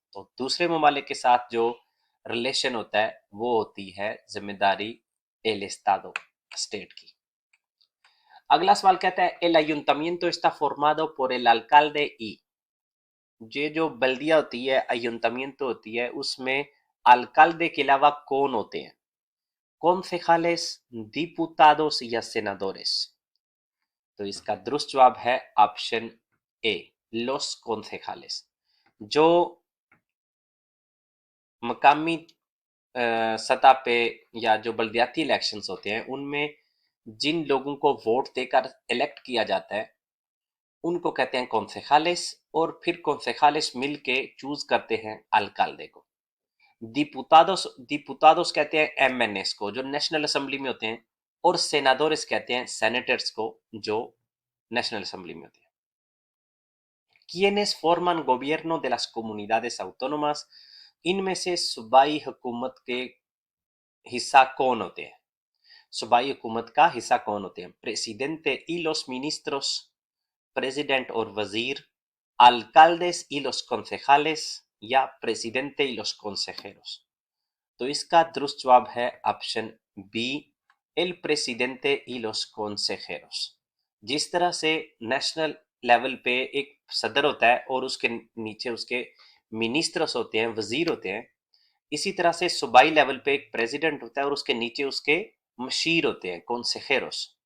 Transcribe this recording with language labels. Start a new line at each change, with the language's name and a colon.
Hindi: तो दूसरे ममालिक के साथ जो रिलेशन होता है वो होती है जिम्मेदारी एल एस्तादो, स्टेट की। अगला सवाल कहता है
Spanish: el ayuntamiento está formado por el alcalde y,
Hindi: ये जो बल्दिया होती है, ayuntamiento होती है, उसमें alcalde के अलावा कौन होते हैं?
Spanish: concejales, diputados या senadores?
Hindi: तो इसका दुरुस्त जवाब है ऑप्शन ए, los concejales। जो मकामी सतह पे या जो बल्दियाती इलेक्शंस होते हैं उनमें जिन लोगों को वोट देकर इलेक्ट किया जाता है उनको कहते हैं कॉन्सेजालेस, और फिर कॉन्सेजालेस मिल के चूज करते हैं अल्काल्दे को। डिपुतादोस, डिपुतादोस कहते हैं एमएनएस को, जो नेशनल असेंबली में होते हैं और सेनादोरेस कहते हैं सेनेटर्स को, जो नेशनल असेंबली में होते हैं।
Spanish: Quienes forman gobierno de las comunidades autónomas,
Hindi: इनमें से सूबाई हुकूमत के हिस्सा कौन होते हैं? सूबाई हुकूमत का हिस्सा कौन होते हैं?
Spanish: प्रेसिडेंटे y los ministros,
Hindi: प्रेसिडेंट और वजीर,
Spanish: alcaldes y los concejales, या प्रेसिडेंटे y los consejeros।
Hindi: तो इसका दुरुस्त जवाब है option B,
Spanish: el presidente y los consejeros।
Hindi: जिस तरह से नेशनल लेवल पे एक सदर होता है और उसके नीचे उसके मिनिस्टर्स होते हैं, वजीर होते हैं, इसी तरह से सूबाई लेवल पे एक प्रेसिडेंट होता है और उसके नीचे उसके मशीर होते हैं, consejeros।